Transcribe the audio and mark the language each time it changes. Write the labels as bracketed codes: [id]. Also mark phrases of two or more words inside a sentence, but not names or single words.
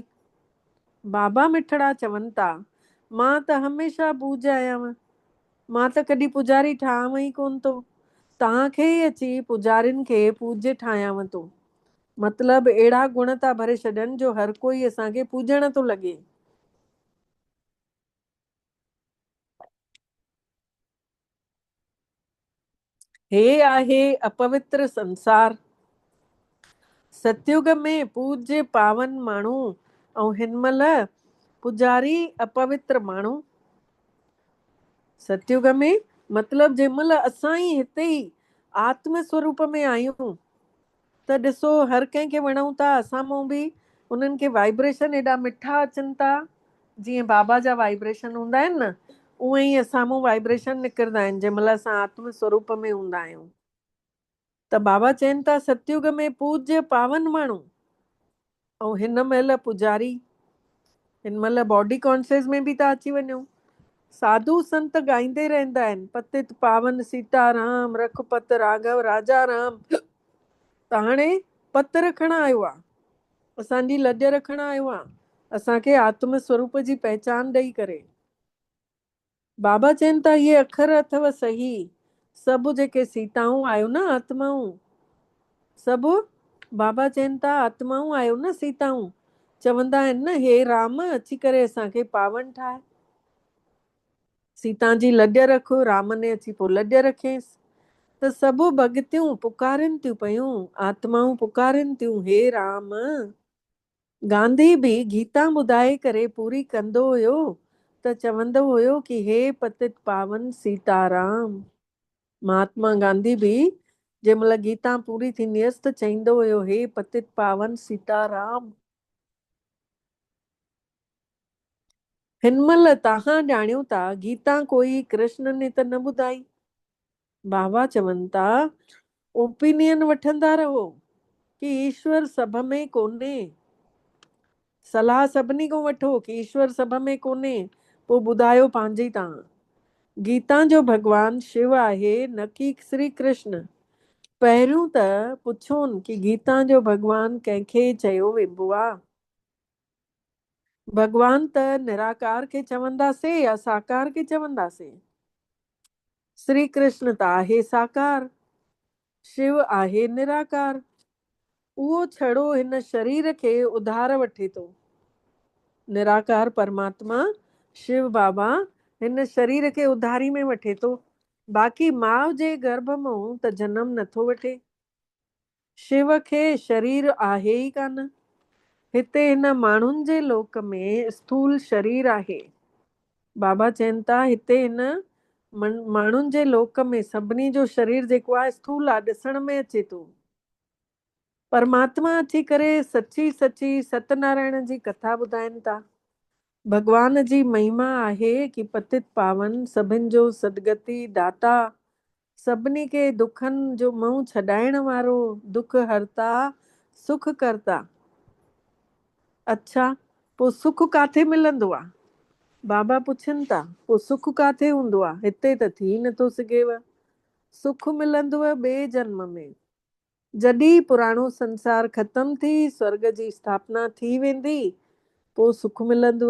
[sd] बाबा मिठड़ा चवनि था मां त हमेशह पूज्य आहियां, मां त कॾहिं पुजारी ठहांव ई कोन थो, तव्हांखे ई अची पुजारियुनि खे पूज्य ठाहियांव थो। मतिलबु अहिड़ा गुण था भरे छॾनि जो हर कोई असांखे पूॼण थो लॻे। हे आहे अपवित्र संसार। सतयुग में पूज्य पावन माण्हू ऐं हिनमहिल पुजारी अपवित्र माण्हू। सतयुग में मतलब जंहिंमहिल असां ई हिते ई आत्म स्वरूप में आहियूं त ॾिसो हर कंहिंखे वणूं था, असां मूं बि उन्हनि खे वाइब्रेशन एॾा मिठा अचनि था, जीअं बाबा जा वाइब्रेशन हूंदा आहिनि न, उहे ई असां मूं वाइब्रेशन निकिरंदा आहिनि जंहिंमहिल असां आत्म स्वरूप में हूंदा आहियूं। त बाबा चवनि था सतयुग में पूज्य पावन माण्हू ऐं हिन महिल पुजारी, हिन महिल [en] body conscious [sd] में बि था अची वञूं। साधु संत गाईंदे रहंदा आहिनि, [hi] पतित पावन सीताराम रखपत राघव राजा राम। [sd] त हाणे पत रखण आयो आहे, असांजी लॼ रखण आयो आहे, असांखे आत्म स्वरूप जी पहचान ॾेई करे। बाबा चवनि था इहे अखर अथव सही, सभु जेके सीताऊं आहियो न आत्माऊं, सभु बाबा चवनि था आत्माऊं आहियो न सीताऊं, चवंदा आहिनि न हे राम अची करे असांखे पावन ठाहे। सीता जी लॼ रख, राम ने अची पोइ लॼ रखेसि। त सभु भॻतियूं पुकारनि थियूं पयूं, आत्माऊं पुकारनि थियूं हे राम। गांधी बि गीता ॿुधाए करे पूरी कंदो हुयो त चवंदो हुयो कि [hi] हे पतित पावन सीताराम। [sd] महात्मा गांधी बि जंहिंमहिल गीता पूरी थींदी हुयसि त चईंदो हुयो [hi] हे पतित पावन सीताराम। [sd] हिनमहिल तव्हां ॼाणियो था गीता कोई कृष्ण ने त न ॿुधाई। बाबा चवनि था ओपिनियन वठंदा रहो कि ईश्वर सभ में कोन्हे, सलाह सभिनी को वठो कि ईश्वर सभ में कोन्हे, पोइ ॿुधायो पंहिंजी तव्हां। गीता जो भगवान शिव आहे न कि श्री कृष्ण। पहिरियों त पुछोनि कि गीता जो भगवान कंहिंखे चयो वेंबो आहे। भगवान त निराकार खे चवंदासीं या साकार खे चवंदासीं। श्री कृष्ण त आहे साकार, शिव आहे निराकार। उहो छड़ो हिन शरीर खे उधार वठे थो। निराकार परमात्मा शिव बाबा हिन शरीर खे उधारी में वठे थो, बाक़ी माउ जे गर्भ मां त जनम नथो वठे। शिव खे शरीर आहे ई कान। हिते हिन माण्हुनि जे लोक में स्थूल शरीर आहे। बाबा चवनि था हिते हिन माण्हुनि जे लोक में सभिनी जो शरीर जेको आहे स्थूल आहे, ॾिसण में अचे थो। परमात्मा अची करे सची सची सत्यनारायण जी कथा ॿुधाइनि था। भगवान जी महिमा आहे कि पतित पावन सभिनि जो सदगति दाता, सभिनी खे दुखनि जो मुंहुं छॾाइण वारो, [hi] दुख हरता सुख करता। [sd] अच्छा, पोइ सुख काथे मिलंदो आहे? बाबा पुछनि था पोइ सुख काथे हूंदो आहे? हिते त थी नथो सघेव। सुख मिलंदव ॿिए जन्म में, जॾहिं पुराणो संसार ख़तम थी स्वर्ग जी स्थापना थी वेंदी, पोइ सुख मिलंदव।